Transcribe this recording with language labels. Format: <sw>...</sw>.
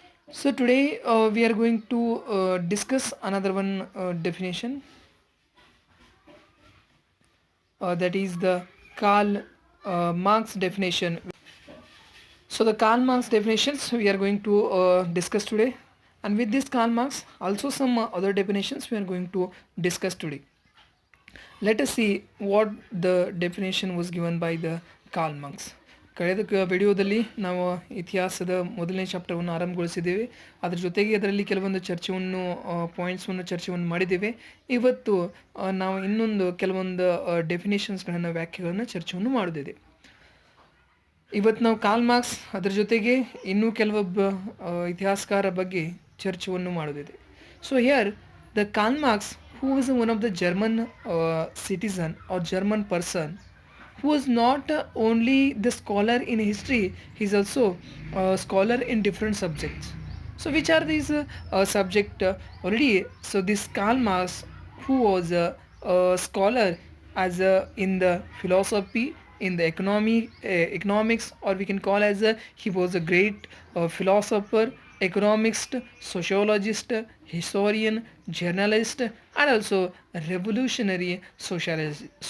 <en>So today we are going to discuss another one definition, that is the Karl Marx definition. So the Karl Marx definitions we are going to discuss today, and with this Karl Marx also some other definitions we are going to discuss today. Let us see what the definition was given by the Karl Marx.</en> <kn>ಕಳೆದ ವಿಡಿಯೋದಲ್ಲಿ ನಾವು ಇತಿಹಾಸದ ಮೊದಲನೇ ಚಾಪ್ಟರ್ವನ್ನು ಆರಂಭಗೊಳಿಸಿದ್ದೇವೆ. ಅದರ ಜೊತೆಗೆ ಅದರಲ್ಲಿ ಕೆಲವೊಂದು ಚರ್ಚೆಯನ್ನು ಪಾಯಿಂಟ್ಸನ್ನು ಚರ್ಚೆಯನ್ನು ಮಾಡಿದ್ದೇವೆ. ಇವತ್ತು ನಾವು ಇನ್ನೊಂದು ಕೆಲವೊಂದು ಡೆಫಿನೇಷನ್ಸ್ಗಳನ್ನು ವ್ಯಾಖ್ಯೆಗಳನ್ನು ಚರ್ಚೆಯನ್ನು ಮಾಡುತ್ತಿದೆ. ಇವತ್ತು ನಾವು ಕಾರ್ಲ್ ಮಾರ್ಕ್ಸ್ ಅದರ ಜೊತೆಗೆ ಇನ್ನೂ ಕೆಲವೊಬ್ಬ ಇತಿಹಾಸಕಾರ ಬಗ್ಗೆ ಚರ್ಚೆಯನ್ನು ಮಾಡುತ್ತಿದೆ.</kn> <en>So here the Karl Marx, who was one of the German citizen or German person, who was not only the scholar in history, he is also a scholar in different subjects. So which are these subject already? So this Karl Marx, who was a scholar as in the philosophy, in the economics, or we can call as he was a great philosopher, economist, sociologist, historian, journalist, and also revolutionary socialist.</en>